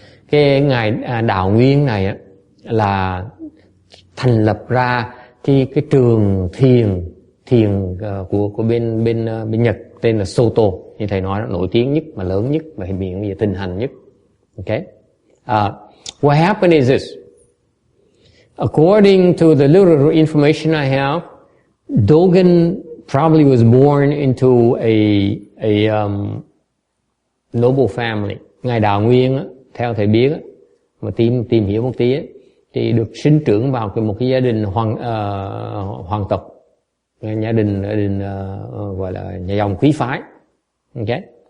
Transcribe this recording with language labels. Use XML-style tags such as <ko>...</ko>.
<vi>Cái ngài Đạo Nguyên này á là thành lập ra cái trường thiền của bên Nhật tên là Soto, như thầy nói, nổi tiếng nhất mà lớn nhất và hiện bây giờ thịnh hành nhất.</vi> <en>Okay? What happened is this. According to the little information I have, Dogen probably was born into a noble family.</en> <vi>Ngài Đạo Nguyên á, theo thầy biết á, mà tìm hiểu một tí á, thì được sinh trưởng vào một cái gia đình hoàng tộc, gia đình gọi là nhà dòng quý phái. Okay?</vi>